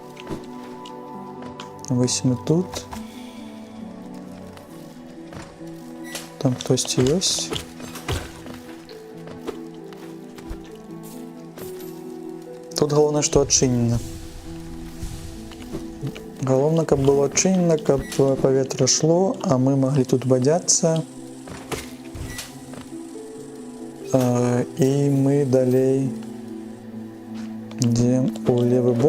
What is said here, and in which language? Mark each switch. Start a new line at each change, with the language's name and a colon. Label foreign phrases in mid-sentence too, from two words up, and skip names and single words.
Ukrainian: Ось ми тут. Там хтось є. Тут головне, що відчинено. Головне,
Belarusian: каб было
Ukrainian: відчинено, каб повітря шло, а ми могли тут бодяться. І ми далей йдемо у лівий бок.